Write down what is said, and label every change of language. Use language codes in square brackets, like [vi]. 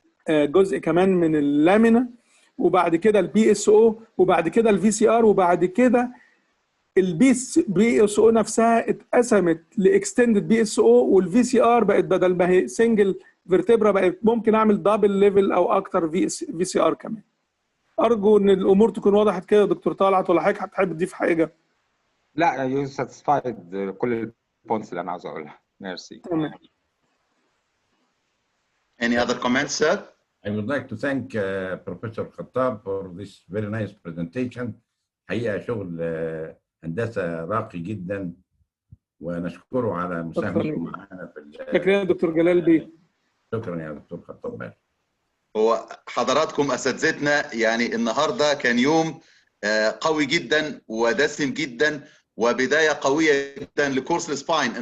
[ar] جزء كمان من اللامينا، وبعد كده البي اس او، وبعد كده الفي سي ار، وبعد كده البي اس او نفسها اتقسمت لاكستندد بي اس او، والفي سي ار بقت بدل ما هي سنجل فيرتبرا بقت ممكن اعمل دبل ليفل او اكتر في سي ار كمان. ارجو ان الامور تكون وضحت كده يا دكتور طلعت، ولا حضرتك هتحب تضيف حاجه؟ لا [en] you satisfied [ar] كل البوينتس اللي انا عاوز اقولها. ميرسي. تمام. [en] Any other comments, sir? I would like to thank Professor Khattab for this very nice presentation. [ar] حقيقة شغل هندسة راقي جدا، ونشكره على مساهمته معنا في شكرا يا دكتور جلال بيه. شكرا يا دكتور خطاب. هو حضراتكم اساتذتنا، يعني النهارده كان يوم قوي جدا ودسم جدا، وبدايه قويه جدا لكورس السباين.